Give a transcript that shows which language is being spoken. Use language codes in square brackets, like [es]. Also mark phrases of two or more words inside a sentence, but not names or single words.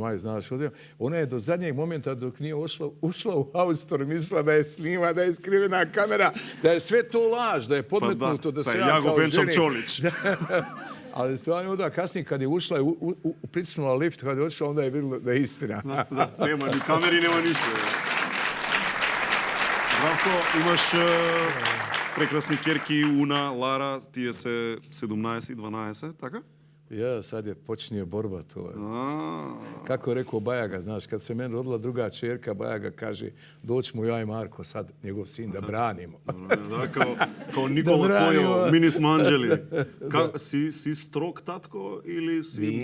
[bs] maj, znaš, ona je do zadnjeg momenta dok nije ušla u haustor, mislila da je snima, da je skrivena kamera, da je sve to laž, da je podmetnuto, da se ja kao ženi... Čolić. Ali stvarno onda kasnije kad je ušla i pritisnula lift, kad je odšla, onda je vidjela da je istina. Da, nema ni kameri, nema ništa. [mk] Zdravko, imaš прекрасни керки, Уна, Лара, тие се 17 и 12, така? [bs] Ja, sad je počinje borba, to je. Kako je rekao Bajaga, znaš, kad se meni rodila druga čerka, Bajaga kaže, doćemo ja i Marko, sad njegov sin, da branimo. Da, kao Nikola Kojo, mini smo anđeli. [mk] Си строг татко или си мек?